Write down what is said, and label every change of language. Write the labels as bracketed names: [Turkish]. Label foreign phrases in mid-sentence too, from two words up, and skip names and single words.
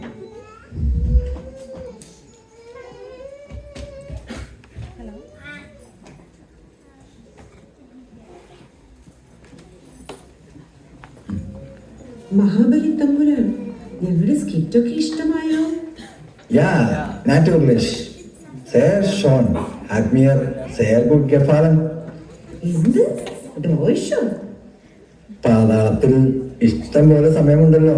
[Malayalam] മഹാബലി തമ്പുരാൻ, ഞങ്ങളുടെ സ്കിറ്റൊക്കെ ഇഷ്ടമായോ? [German] Ja, natürlich. Sehr schön. Hat mir sehr gut gefallen. [Malayalam] എന്ത് ദോഷോ? പാതാളത്തിൽ ഇഷ്ടം പോലെ സമയമുണ്ടല്ലോ.